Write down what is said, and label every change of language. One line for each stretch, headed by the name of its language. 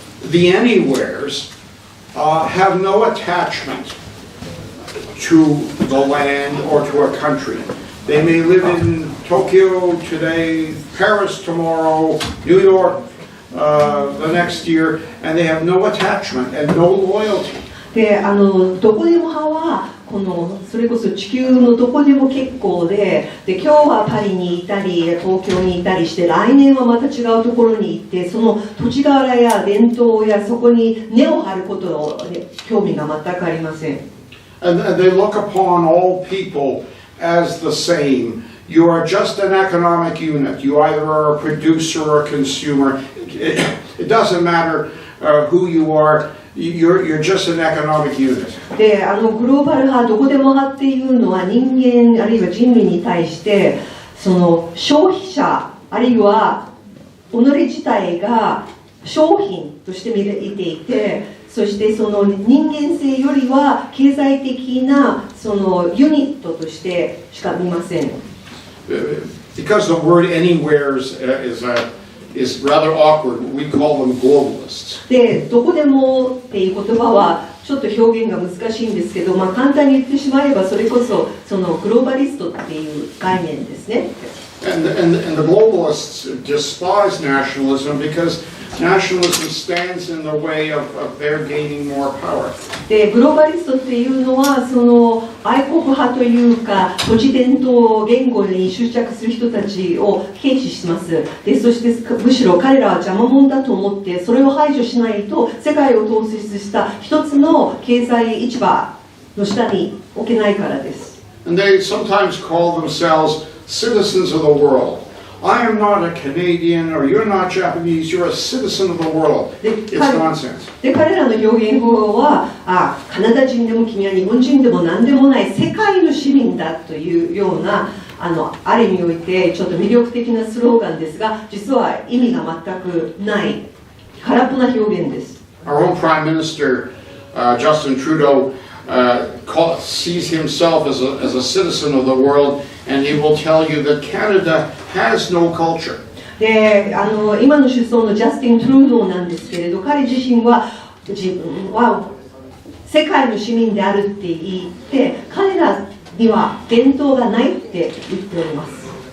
English: The anywheres have no attachment to the land or to a country. They may live in Tokyo today, Paris tomorrow, New York the next year, and they have no attachment and no loyalty.
Japanese: でどこでも派はそれこそ地球のどこでも結構で今日はパリにいたり東京にいたりして来年はまた違うところに行ってその土地柄や伝統やそこに根を張ることの興味が全くありません。
English: And they look upon all people as the same. You are just an economic unit. You either are a producer or a consumer. It doesn't matter who you are. You're just an economic unit.
Japanese: でグローバル派どこでも派っていうのは人間あるいは人類に対してその消費者あるいは己自体が商品として見ていてそしてその人間性よりは経済的なそのユニットとしてしか見ません。
English: Because the word anywheres is rather awkward. We call them globalists.
Japanese: で、どこでもっていう言葉はちょっと表現が難しいんですけど、簡単に言ってしまえばそれこそそのグローバリストっていう概念ですね。
English: And the globalists despise nationalism because nationalism stands in the way of their gaining more power.
Japanese: で、グローバリストっていうのはその愛国派というか土地伝統言語に執着する人たちを軽視します。で、そしてむしろ彼らは邪魔者だと思ってそれを排除しないと世界を統率した一つの経済市場の下に置けないからです。
English: And they sometimes call themselves citizens of the world. I am not a Canadian or you're not Japanese, you're a citizen of the world. It's nonsense.
Japanese: で彼らの表現法はカナダ人でも君は日本人でも何でもない世界の市民だというようなある意味においてちょっと魅力的なスローガンですが実は意味が全くない空っぽな表現です。
English: Our own Prime Minister, Justin Trudeau, sees himself as a citizen of the world, and he will tell you that Canada has no culture.
Japanese: で今の首相のジャスティン・トゥルードーなんですけれど彼自身は自分は世界の市民であるって言って彼らには伝統がないって言っております。